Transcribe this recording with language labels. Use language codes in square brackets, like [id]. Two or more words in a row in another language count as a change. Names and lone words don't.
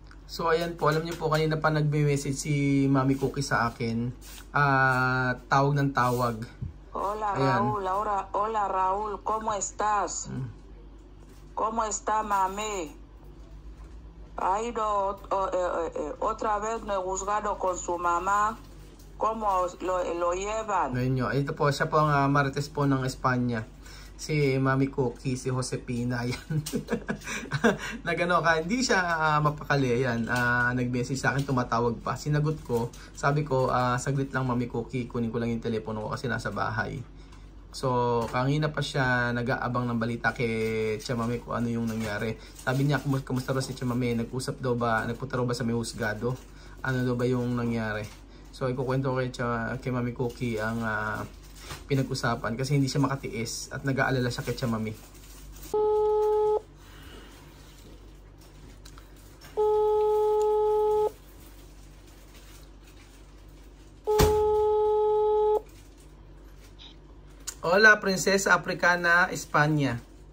[tl] So ayan po, alam niyo po kanina pa nagme-message si Mami Cookie sa akin. Tawag ng tawag. [es] Hola [tl] Ayan. [es] Raúl, hola Raúl, ¿cómo estás? ¿Cómo está mami? Ha ido otra vez me juzgado con su mamá. ¿Cómo lo llevan? [tl] Ngayon nyo, ito po, siya po ang Marites po ng Espanya. Si Mami Cookie, si Josepina, yan. Nagano ka, hindi siya mapakali, yan. Nag-message sa akin, tumatawag pa. Sinagot ko, sabi ko, saglit lang Mami Cookie, kunin ko lang yung telepono ko kasi nasa bahay. So, kanina pa siya nag-aabang ng balita kay Chamame kung ano yung nangyari. Sabi niya, kamusta ba si Chamame? Nag-usap daw ba, nagpunta raw ba sa may husgado? Ano daw ba yung nangyari? So, ikukwento ko kay Mami Cookie ang pinag-usapan kasi hindi siya makatiis at nag-aalala siya kay Chamame. [es] Hola, Princesa Africana, Espanya.